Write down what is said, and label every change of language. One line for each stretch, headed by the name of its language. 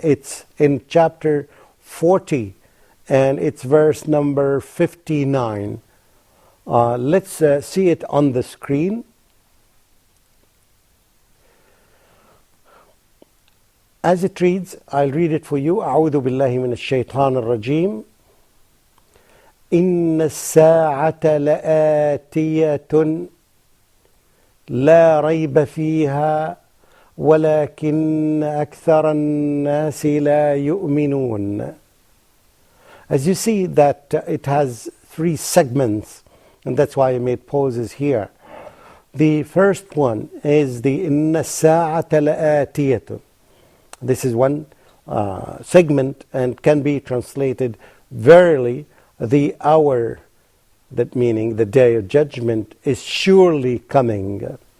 English: It's in chapter 40 and it's verse number 59. Let's see it on the screen. As it reads, I'll read it for you.
Arabic: أعوذ بالله من الشيطان الرجيم. إن الساعة لآتية لا ريب فيها ولكن أكثر الناس لا يؤمنون.
English: As you see that it has three segments, and that's why I made pauses here. The first one is the
Arabic: إن الساعة لآتية.
English: This is one segment and can be translated verily the hour, that meaning the day of judgment, is surely coming.